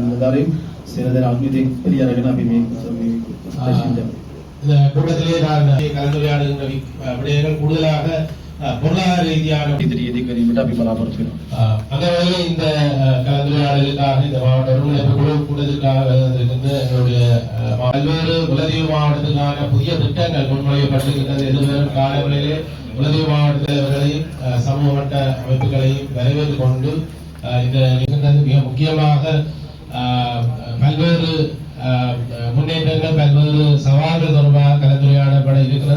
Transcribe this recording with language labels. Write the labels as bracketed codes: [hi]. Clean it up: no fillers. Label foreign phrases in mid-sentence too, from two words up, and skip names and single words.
[si] නිලධාරීන් සියලු දෙනා අත්මිතින් පිළිඅරගෙන අපි මේ [ta] இந்த கூட்டத்திலே நான் கலந்துரையாடுகின்ற விடயங்கள் கூடுதலாக பொருளாதார ரீதியான [si] ඉදිරියේදී අපි බලාපොරොත්තු වෙනවා. [ta] அந்த வகையில் இந்த கலந்துரையாடலுக்காக இந்த மாவட்ட ஒருங்கிணைப்பு குழு கூட்டத்திற்காக இருக்கின்ற எங்களுடைய பல்வேறு உலதீவு மாவட்டத்துக்கான புதிய திட்டங்கள் முன்மொழியப்பட்டிருக்கின்றது. எதிர்வரும் காலங்களிலே உலதீவு மாவட்டங்களையும் சமூக மட்ட அமைப்புகளையும் வரவேற்றுக் கொண்டு இந்த நிகழ்ந்தது மிக முக்கியமாக பல்வேறு முன்னேற்றங்கள் பல்வேறு சவால்கள் தொடர்பாக கலந்துரையாடப்பட இருக்கிறது.